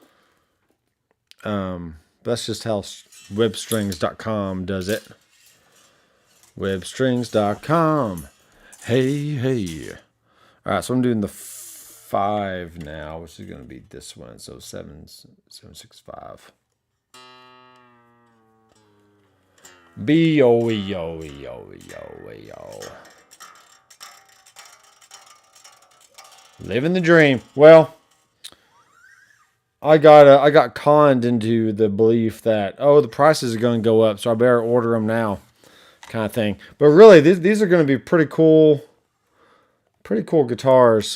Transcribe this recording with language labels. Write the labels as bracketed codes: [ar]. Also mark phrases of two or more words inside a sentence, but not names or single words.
[en] That's just how webstrings.com does it. Webstrings.com. Hey. Alright, so I'm doing the 5 now, which is going to be this one. So 765. B-O-E-O-E-O-E-O-E-O. Living the dream. Well, I got conned into the belief that, the prices are going to go up, so I better order them now, kind of thing. But really, these are going to be pretty cool guitars.